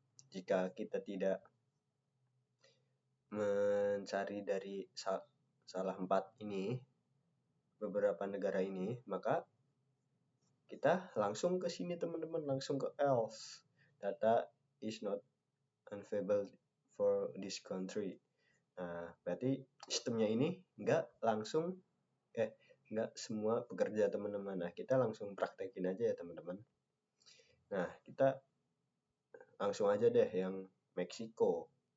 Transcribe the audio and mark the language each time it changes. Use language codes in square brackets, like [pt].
[id] Jika kita tidak mencari dari salah 4 ini, beberapa negara ini, maka kita langsung ke sini, teman-teman, langsung ke else. [en] data is not available for this country. [id] Nah, berarti sistemnya ini nggak semua bekerja teman-teman. Nah, kita langsung praktekin aja ya teman-teman. Nah, kita langsung aja deh yang Meksiko.